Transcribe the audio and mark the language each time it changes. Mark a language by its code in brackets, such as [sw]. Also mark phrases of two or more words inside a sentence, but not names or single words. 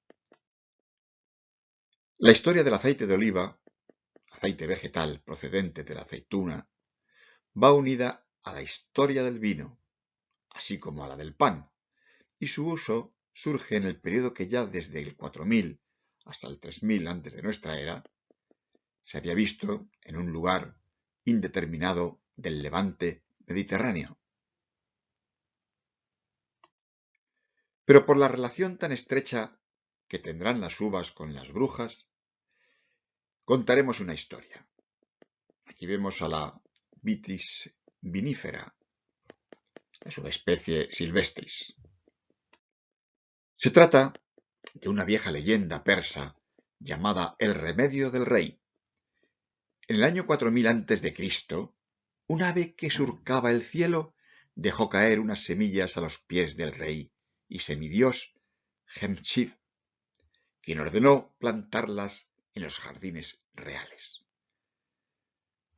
[es] La historia del aceite de oliva, aceite vegetal procedente de la aceituna, va unida a la historia del vino, así como a la del pan, y su uso surge en el periodo que ya desde el 4000 hasta el 3000 antes de nuestra era se había visto en un lugar indeterminado del levante mediterráneo. Pero por la relación tan estrecha que tendrán las uvas con las brujas, contaremos una historia. Aquí vemos a la Vitis vinifera, la subespecie silvestris. Se trata de una vieja leyenda persa llamada El remedio del rey. En el año 4000 a.C., un ave que surcaba el cielo dejó caer unas semillas a los pies del rey y semidios Jemchid, quien ordenó plantarlas en los jardines reales.